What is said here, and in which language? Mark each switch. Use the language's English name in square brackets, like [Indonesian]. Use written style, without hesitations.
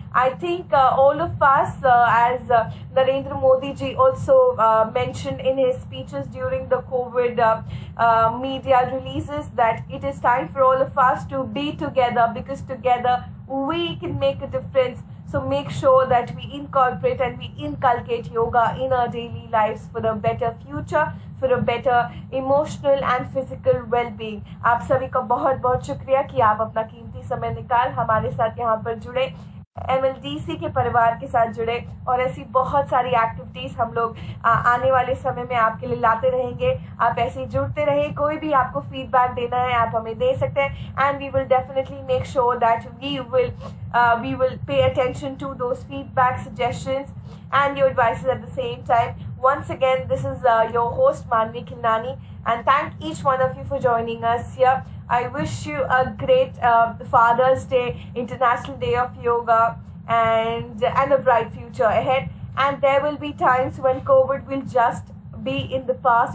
[English] I think all of us, as Narendra Modi ji also mentioned in his speeches during the COVID media releases, that it is time for all of us to be together, because together we can make a difference. So make sure that we incorporate and we inculcate yoga in our daily lives for a better future, for a better emotional and physical well-being. [Hindi] आप सभी का बहुत बहुत शुक्रिया कि आप अपना कीमती समय निकाल हमारे साथ यहाँ पर जुड़े, MLDC के परिवार के साथ जुड़े, और ऐसी बहुत सारी एक्टिविटीज़ हम लोग आने वाले समय में आपके लिए लाते रहेंगे। आप ऐसे ही जुड़ते रहे। कोई भी आपको फीडबैक देना है आप हमें दे सकते हैं, [English] And we will definitely make sure that we will pay attention to those feedback, suggestions and your advices at the same time. Once again, this is your host Manvi Khilnani, and thank each one of you for joining us here. I wish you a great Father's Day, International Day of Yoga, and a bright future ahead. And there will be times when COVID will just be in the past.